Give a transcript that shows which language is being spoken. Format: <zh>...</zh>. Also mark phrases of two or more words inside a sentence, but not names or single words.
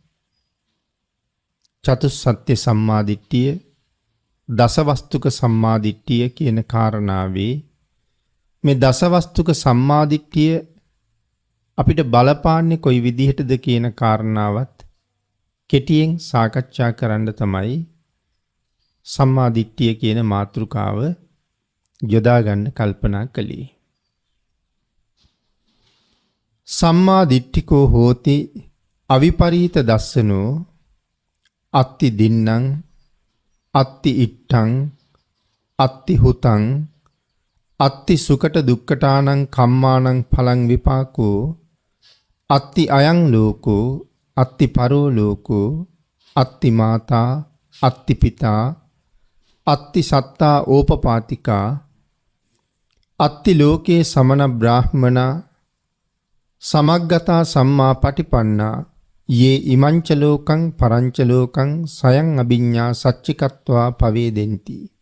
<si>චතුස්සත්‍ය සම්මා දිට්ඨිය දසවස්තුක සම්මාදිට්ඨිය කියන කාරණාවේ මේ දසවස්තුක සම්මාදිට්ඨිය අපිට බලපාන්නේ කොයි විදිහටද කියන කාරණාවත් කෙටියෙන් සාකච්ඡා කරන්න තමයි සම්මාදිට්ඨිය කියන මාතෘකාව යොදා ගන්න කල්පනා කළේ.</si> <pi>සම්මාදිට්ඨිකෝ හෝති අවිපරීත දස්සනෝ අත්ති දින්නම් අත්ති ඉට්ඨං අත්ති හුතං අත්ති සුකට දුක්ඛටානං කම්මානං ඵලං විපාකෝ අත්ති අයං ලෝකෝ අත්ති පරෝ ලෝකෝ අත්ති මාතා අත්ති පිතා අත්ති සත්තා ඕපපාතිකා අත්ති ලෝකේ සමන බ්‍රාහ්මනා සමග්ගතා සම්මා පටිපන්නා යේ ඉමංච ලෝකං පරංච ලෝකං සයං අභිඤ්ඤා සච්චිකත්වා පවේදෙන්ති.</pi>